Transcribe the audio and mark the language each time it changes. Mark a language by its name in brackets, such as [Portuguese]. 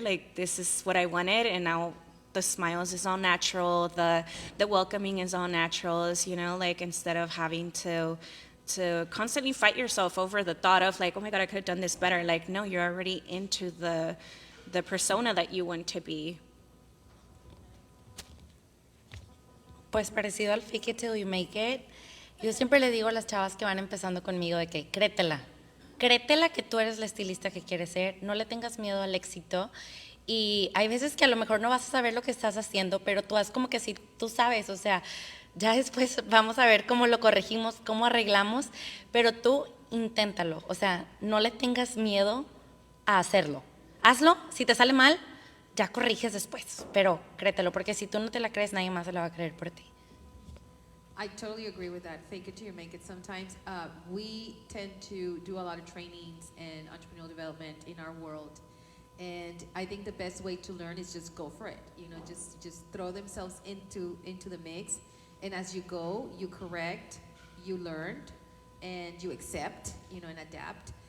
[English] Like this is what I wanted, and now the smiles is all natural, the welcoming is all natural, you know, like instead of having to constantly fight yourself over the thought of like, oh my God, I could have done this better. Like, no, you're already into the persona that you want to be. [Spanish] Pues parecido al [English] fake it till you make it, [Spanish] yo siempre le digo a las chavas que van empezando conmigo de que créetela que tú eres la estilista que quieres ser, no le tengas miedo al éxito. Y hay veces que a lo mejor no vas a saber lo que estás haciendo, pero tú haz como que sí, tú sabes, o sea, ya después vamos a ver cómo lo corregimos, cómo arreglamos, pero tú inténtalo, o sea, no le tengas miedo a hacerlo. Hazlo, si te sale mal, ya corriges después, pero créetelo, porque si tú no te la crees, nadie más se la va a creer por ti. [English] I totally agree with that. Fake it till you make it. Sometimes we tend to do a lot of trainings and entrepreneurial development in our world. And I think the best way to learn is just go for it. You know, just throw themselves into the mix. And as you go, you correct, you learned, and you accept, you know, and adapt.